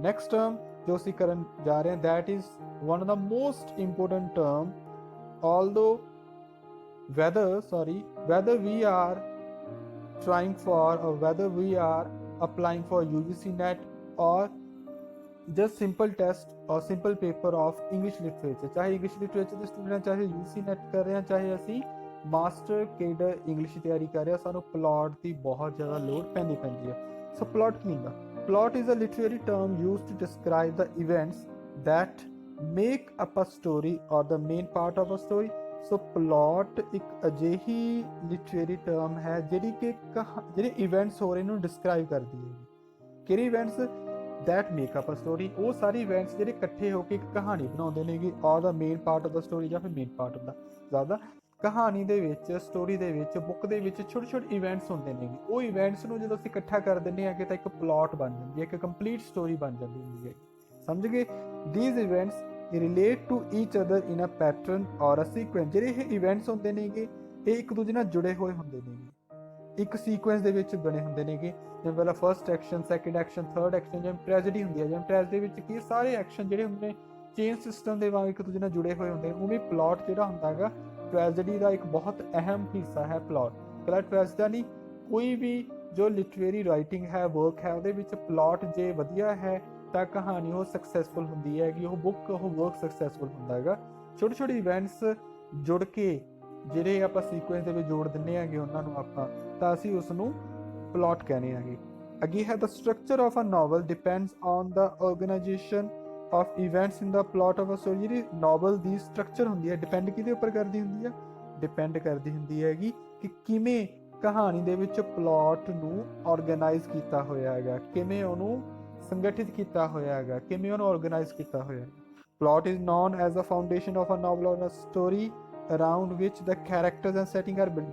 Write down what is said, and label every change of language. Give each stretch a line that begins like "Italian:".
Punjabi: Next term ਜੋ ਅਸੀਂ ਕਰਨ ਜਾ ਰਹੇ ਹਾਂ,
English: that is one of the most important term, although whether we are trying for or whether we are applying for UGC NET or just simple test or simple paper of English literature,
Punjabi: ਚਾਹੇ English literature ਦੇ student, ਚਾਹੇ UGC NET ਕਰ ਰਹੇ ਹਾਂ, ਚਾਹੇ ਅਸੀਂ master cadre English ਤਿਆਰੀ ਕਰ ਰਹੇ ਹਾਂ, ਸਾਨੂੰ ਪਲਾਟ ਦੀ ਬਹੁਤ ਜ਼ਿਆਦਾ ਲੋੜ ਪੈਂਦੀ ਹੈ। ਸੋ ਪਲਾਟ ਕੀ ਹੁੰਦਾ?
English: Plot is a literary term used to describe the events that make up a story or the main part of a story।
Punjabi: So plot ਇੱਕ ਅਜਿਹੀ ਲਿਟਰੇਰੀ ਟਰਮ ਹੈ ਜਿਹੜੀ ਕਿ ਜਿਹੜੇ ਇਵੈਂਟਸ ਹੋ ਰਹੇ ਨੂੰ ਡਿਸਕ੍ਰਾਈਬ ਕਰਦੀ ਹੈ। ਕਿਹੜੇ events?
English: that make up a story,
Punjabi: ਉਹ ਸਾਰੇ ਇਵੈਂਟਸ ਜਿਹੜੇ ਇਕੱਠੇ ਹੋ ਕੇ ਇੱਕ ਕਹਾਣੀ ਬਣਾਉਂਦੇ ਨੇਗੇ,
English: or the main part of the story
Punjabi: ਜਾਂ ਫਿਰ ਮੇਨ ਪਾਰਟ ਹੁੰਦਾ। ਜ਼ਿਆਦਾ ਕਹਾਣੀ ਦੇ ਵਿੱਚ, ਸਟੋਰੀ ਦੇ ਵਿੱਚ, ਬੁੱਕ ਦੇ ਵਿੱਚ ਛੋਟੇ ਛੋਟੇ ਇਵੈਂਟਸ ਹੁੰਦੇ ਨੇਗੇ। ਉਹ ਇਵੈਂਟਸ ਨੂੰ ਜਦੋਂ ਅਸੀਂ ਇਕੱਠਾ ਕਰ ਦਿੰਦੇ ਹਾਂ ਕਿ ਤਾਂ ਇੱਕ ਪਲਾਟ ਬਣ ਜਾਂਦੀ ਹੈ, ਇੱਕ ਕੰਪਲੀਟ ਸਟੋਰੀ ਬਣ ਜਾਂਦੀ ਹੁੰਦੀ ਹੈ। ਸਮਝ ਗਏ?
English: these events relate to each other in a pattern or a sequence।
Punjabi: ਜਿਹੜੇ ਇਹ ਇਵੈਂਟਸ ਹੁੰਦੇ ਨੇਗੇ ਇਹ ਇੱਕ ਦੂਜੇ ਨਾਲ ਜੁੜੇ ਹੋਏ ਹੁੰਦੇ ਨੇਗੇ, ਇੱਕ ਸੀਕੁਐਂਸ ਦੇ ਵਿੱਚ ਬਣੇ ਹੁੰਦੇ ਨੇਗੇ। ਜਿਵੇਂ ਪਹਿਲਾਂ first action, second action, third action. ਜਿਵੇਂ ਟ੍ਰੈਜਡੀ ਹੁੰਦੀ ਹੈ, ਜਿਵੇਂ ਟ੍ਰੈਜਡੀ ਵਿੱਚ ਕੀ ਸਾਰੇ ਐਕਸ਼ਨ ਜਿਹੜੇ ਹੁੰਦੇ ਨੇ ਚੇਨ ਸਿਸਟਮ ਦੇ ਵਾਂਗ ਇੱਕ ਦੂਜੇ ਨਾਲ ਜੁੜੇ ਹੋਏ ਹੁੰਦੇ ਨੇ। ਉਵੇਂ ਪਲਾਟ ਜਿਹੜਾ ਹੁੰਦਾ ਹੈਗਾ ਟ੍ਰੈਜਡੀ ਦਾ ਇੱਕ ਬਹੁਤ ਅਹਿਮ ਹਿੱਸਾ ਹੈ ਪਲਾਟ। ਕੱਲਾ ਟ੍ਰੈਜਡੀ ਦਾ ਨਹੀਂ, ਕੋਈ ਵੀ ਜੋ ਲਿਟਰੇਰੀ ਰਾਈਟਿੰਗ ਹੈ, ਵਰਕ ਹੈ, ਉਹਦੇ ਵਿੱਚ ਪਲਾਟ ਜੇ ਵਧੀਆ ਹੈ ਤਾਂ ਕਹਾਣੀ ਉਹ ਸਕਸੈਸਫੁਲ ਹੁੰਦੀ ਹੈਗੀ, ਉਹ ਬੁੱਕ, ਉਹ ਵਰਕ ਸਕਸੈਸਫੁਲ ਹੁੰਦਾ ਹੈਗਾ। ਛੋਟੇ ਛੋਟੇ ਇਵੈਂਟਸ ਜੁੜ ਕੇ ਜਿਹੜੇ ਆਪਾਂ ਸੀਕੁਐਂਸ ਦੇ ਵਿੱਚ ਜੋੜ ਦਿੰਦੇ ਹੈਗੇ ਉਹਨਾਂ ਨੂੰ ਆਪਾਂ, ਤਾਂ ਅਸੀਂ ਉਸ ਨੂੰ ਪਲਾਟ ਕਹਿੰਦੇ ਹੈਗੇ। ਅੱਗੇ ਹੈ,
English: the structure of a novel depends on the organization of events in the plot of a story।
Punjabi: ਜਿਹੜੀ ਨੋਵਲ ਦੀ ਸਟਰਕਚਰ ਹੁੰਦੀ ਹੈ ਡਿਪੈਂਡ ਕਿਹਦੇ ਉੱਪਰ ਕਰਦੀ ਹੁੰਦੀ ਹੈ? ਡਿਪੈਂਡ ਕਰਦੀ ਹੁੰਦੀ ਹੈਗੀ ਕਿ ਕਿਵੇਂ ਕਹਾਣੀ ਦੇ ਵਿੱਚ ਪਲਾਟ ਨੂੰ ਆਰਗੇਨਾਈਜ਼ ਕੀਤਾ ਹੋਇਆ ਹੈਗਾ, ਕਿਵੇਂ ਉਹਨੂੰ ਸੰਗਠਿਤ ਕੀਤਾ ਹੋਇਆ ਹੈਗਾ, ਕਿਵੇਂ ਉਹਨੂੰ ਆਰਗੇਨਾਈਜ਼ ਕੀਤਾ ਹੋਇਆ ਹੈ।
English: Plot is known as a foundation of a novel or a story around which the characters and setting are built.